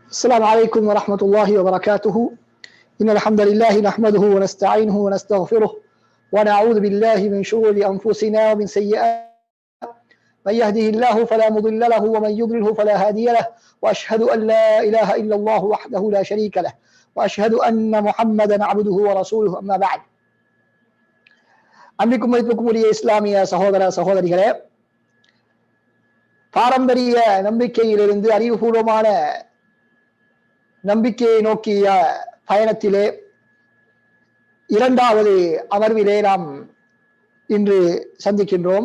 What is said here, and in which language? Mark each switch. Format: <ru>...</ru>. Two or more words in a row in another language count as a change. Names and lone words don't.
<ar>السلام عليكم ورحمة الله وبركاته. إن الحمد لله نحمده ونستعينه ونستغفره ونعوذ بالله من شرور أنفسنا ومن سيئات. من يهده الله فلا مضل له ومن يضلله فلا هادي له، وأشهد أن لا إله إلا الله وحده لا شريك له، وأشهد أن محمدا عبده ورسوله. أما بعد.</ar> <ta>அன்பிற்கும் மதிப்புக்கும் உரிய இஸ்லாமிய சகோதர சகோதரிகளே, பாரம்பரிய நம்பிக்கையிலிருந்து அறிவுபூர்வமான நம்பிக்கையை நோக்கிய பயணத்திலே இரண்டாவது அமர்விலே நாம் இன்று சந்திக்கின்றோம்.</ta>